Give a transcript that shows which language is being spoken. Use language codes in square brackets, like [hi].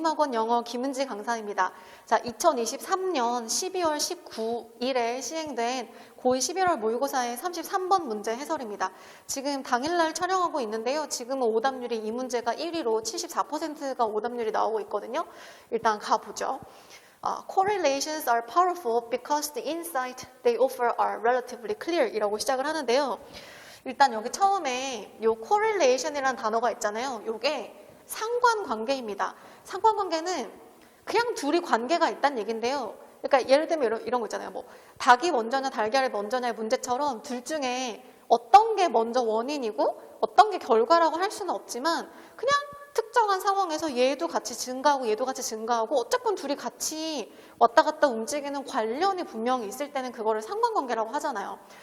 [ko] 기본 영어 김은지 강사입니다. 자, 2023년 12월 19일에 시행된 고2 11월 모의고사의 33번 문제 해설입니다. 지금 당일날 촬영하고 있는데요. 지금은 오답률이 이 문제가 1위로 74%가 오답률이 나오고 있거든요. 일단 가보죠. [en] Correlations are powerful because the insight they offer are relatively clear [ko] 이라고 시작을 하는데요. 일단 여기 처음에 요 correlation이라는 단어가 있잖아요. 요게 상관관계입니다. 상관관계는 그냥 둘이 관계가 있다는 얘기인데요. 그러니까 예를 들면 이런 거 있잖아요. 뭐 닭이 먼저냐 달걀이 먼저냐의 문제처럼 둘 중에 어떤 게 먼저 원인이고 어떤 게 결과라고 할 수는 없지만 그냥 특정한 상황에서 얘도 같이 증가하고 얘도 같이 증가하고 어쨌건 둘이 같이 왔다 갔다 움직이는 관련이 분명히 있을 때는 그거를 상관관계라고 하잖아요.